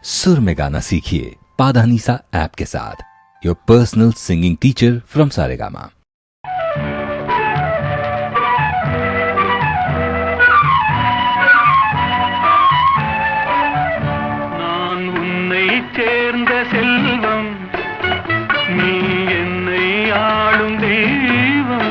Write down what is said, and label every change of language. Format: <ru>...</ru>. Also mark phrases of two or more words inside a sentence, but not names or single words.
<hi>सुर में गाना सीखिए पाधानीसा ऐप के साथ।</hi> <en>your personal singing teacher from Saregama.</en> <ta>நான் உன்னை சேர்ந்த செல்வம், நீ என்னை ஆளும் தெய்வம்.</ta>